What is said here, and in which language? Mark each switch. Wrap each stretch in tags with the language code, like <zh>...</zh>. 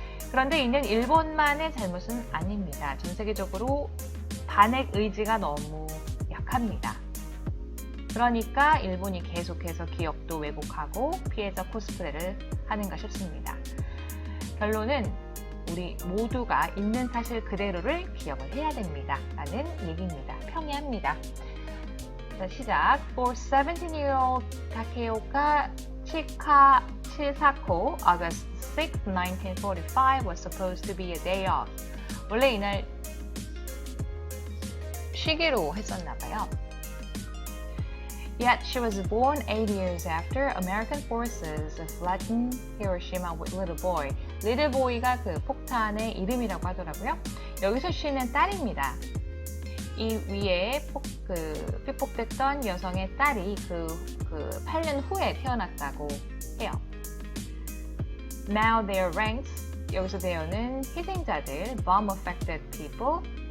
<ko>그런데 이는 일본만의 잘못은 아닙니다. 전 세계적으로 반핵 의지가 너무 약합니다. 그러니까 일본이 계속해서 기억도 왜곡하고 피해자 코스프레를 하는가 싶습니다. 결론은 우리 모두가 있는 사실 그대로를 기억을 해야 됩니다. 라는 얘기입니다. 평이합니다. 자, 시작.</ko> <en>For 17-year-old Takeoka Chisako, August 6, 1945 was supposed to be a day off.</en> <ko>원래 이날 쉬기로 했었나봐요.</ko> <en>Yet she was born 8 years after American forces flattened Hiroshima with Little Boy.</en> <ko>Little Boy가 그 폭탄의 이름이라고 하더라고요. 여기서 쉬는 딸입니다. 이 위에 삐폭됐던 여성의 딸이 그 8년 후에 태어났다고 해요.</ko> <en>Now their ranks,</en> <ko>여기서 there는 희생자들,</ko> <en>bomb affected people.</en>